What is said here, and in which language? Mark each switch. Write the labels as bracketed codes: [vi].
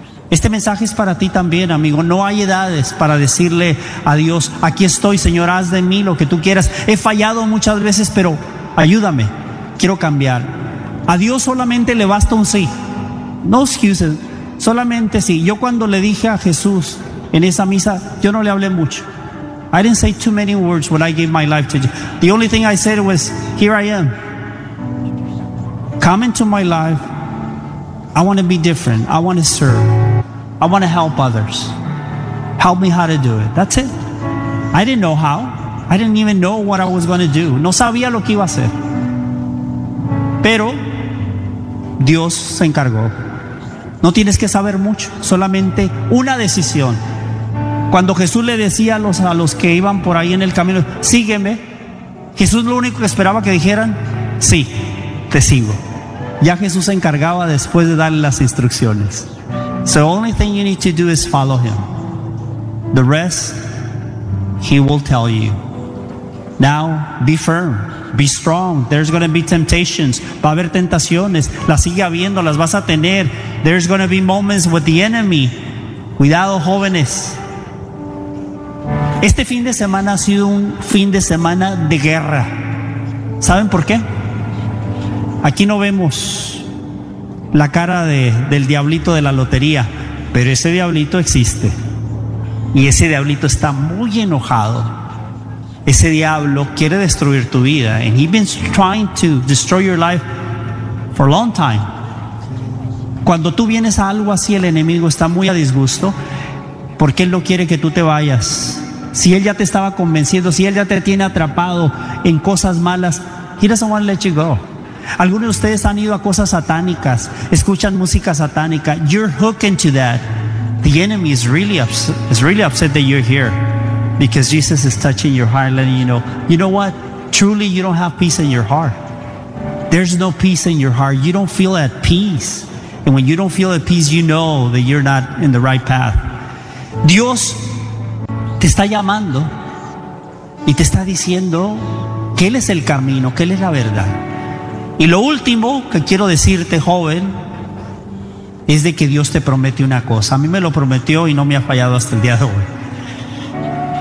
[es] Este mensaje es para ti también, amigo. No hay edades para decirle a Dios: aquí estoy, Señor, haz de mí lo que tú quieras. He fallado muchas veces, pero ayúdame, quiero cambiar. A Dios solamente le basta un sí. No excuses, solamente sí. Yo cuando le dije a Jesús en esa misa, yo no le hablé mucho. [en] I didn't say too many words when I gave my life to you. The only thing I said was, here I am. Come into my life. I want to be different. I want to serve. I want to help others. Help me how to do it. That's it. I didn't know how. I didn't even know what I was going to do. [es] No sabía lo que iba a hacer. Pero Dios se encargó. No tienes que saber mucho, solamente una decisión. Cuando Jesús le decía a los que iban por ahí en el camino, sígueme, Jesús lo único que esperaba que dijeran, sí, te sigo. Ya Jesús se encargaba después de darle las instrucciones. [en] So the only thing you need to do is follow him. The rest, he will tell you. Now, be firm, be strong. There's going to be temptations. [es] Va a haber tentaciones, las sigue habiendo, las vas a tener. [en] There's going to be moments with the enemy. [es] Cuidado, jóvenes. Este fin de semana ha sido un fin de semana de guerra. ¿Saben por qué? Aquí no vemos la cara del diablito de la lotería, pero ese diablito existe. Y ese diablito está muy enojado. Ese diablo quiere destruir tu vida. [en] And he's been trying to destroy your life for a long time. [es] Cuando tú vienes a algo así, el enemigo está muy a disgusto porque él no quiere que tú te vayas. Si él ya te estaba convenciendo, si él ya te tiene atrapado en cosas malas, [en] he doesn't want to let you go. [es] Algunos de ustedes han ido a cosas satánicas, escuchan música satánica. [en] You're hooked into that. The enemy is really upset that you're here, because Jesus is touching your heart, letting you know what? Truly, you don't have peace in your heart. There's no peace in your heart. You don't feel at peace. And when you don't feel at peace, you know that you're not in the right path. Dios [es] te está llamando y te está diciendo que Él es el camino, que Él es la verdad. Y lo último que quiero decirte, joven, es de que Dios te promete una cosa. A mí me lo prometió y no me ha fallado hasta el día de hoy.